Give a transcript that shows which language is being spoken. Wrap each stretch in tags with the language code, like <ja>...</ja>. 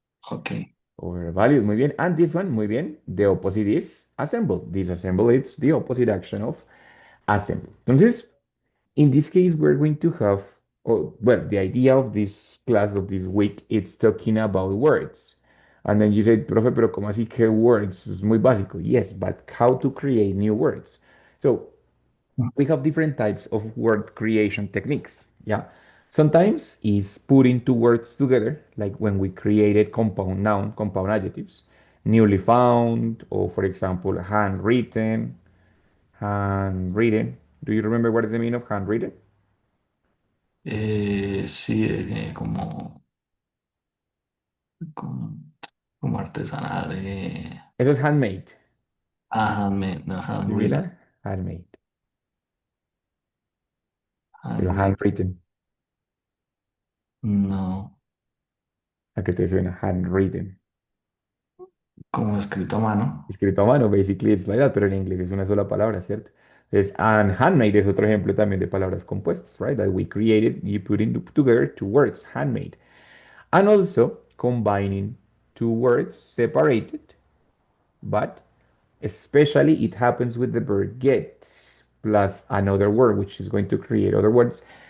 <en>okay. Overvalued,</en> <es>muy bien.</es> <en>And this one, muy bien. The opposite is assemble. Disassemble, it's the opposite action of assemble.</en> <es>Entonces,</es> <en>in this case, we're going to have, oh, well, the idea of this class of this week, it's talking about words. And then you say,</en> <es>profe, pero ¿cómo así que words? Es muy básico.</es> <en>Yes, but how to create new words? So we have different types of word creation techniques. Yeah. Sometimes is putting two words together, like when we created compound noun, compound adjectives, newly found, or for example, handwritten, handwritten. Do you remember what is the meaning of handwritten?</en> <es>Sí, como, como artesanal. Eso es handmade.</es> <en>Handmade, no, handwritten. Similar, handmade.</en> <es>Pero</es> <en>Handwritten. handwritten.</en> <es>No, ¿A qué te suena? Handwritten. como escrito a mano. Escrito a mano,</es> <en>basically it's like that,</en> <es>pero en inglés es una sola palabra, ¿cierto? Entonces, and handmade es otro ejemplo también de palabras compuestas, right?</es> <en>That we created, you put in together two words, handmade. And also combining two words separated, but especially it happens with the verb get plus another word, which is going to create other words.</en>